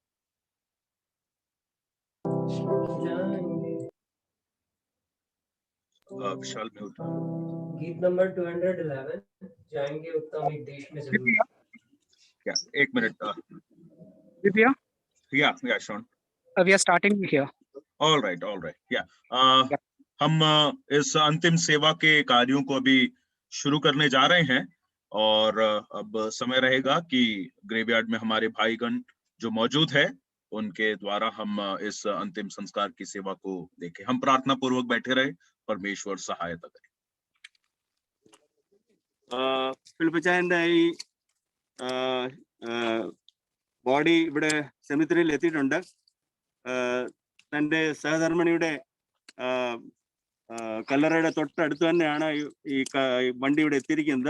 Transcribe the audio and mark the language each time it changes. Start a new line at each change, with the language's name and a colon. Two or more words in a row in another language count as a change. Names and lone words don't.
Hindi: विशाल म्यूट। गीत नंबर 211 जाएंगे उत्तम एक देश में जरूर। क्या एक मिनट। Divya, या शॉन।
English: we are starting here. all right
Hindi: या हम इस अंतिम सेवा के कार्यों को अभी शुरू करने जा रहे हैं, और अब समय रहेगा कि ग्रेवयार्ड में हमारे भाईगण जो मौजूद है उनके द्वारा हम इस अंतिम संस्कार की सेवा को देखें। हम प्रार्थना पूर्वक बैठे रहे, परमेश्वर सहायता करे।
Malayalam: ഫിലിപ്പിച്ചായന്റെ ഈ ബോഡി ഇവിടെ സെമിത്തറിയിൽ എത്തിയിട്ടുണ്ട്. തൻ്റെ സഹധർമ്മിണിയുടെ കല്ലറയുടെ തൊട്ടടുത്ത് തന്നെയാണ് ഈ വണ്ടി ഇവിടെ എത്തിയിരിക്കുന്നത്.